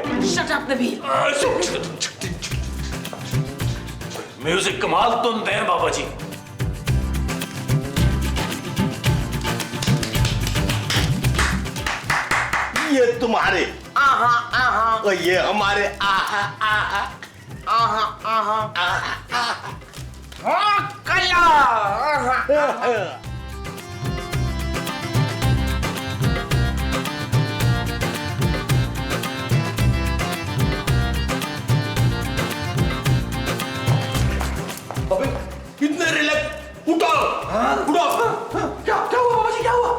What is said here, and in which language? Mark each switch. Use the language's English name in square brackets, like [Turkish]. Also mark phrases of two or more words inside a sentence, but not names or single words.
[English] shut up नबील। [Hindi] म्यूजिक कमाल तुम दें बाबा जी। ये तुम्हारे आहा आहा और ये हमारे आहा आहा आहा आहा आहा हाँ कला आहा। कितने रिलैक्स। उठो उठो। क्या क्या हुआ बाबा जी, क्या हुआ?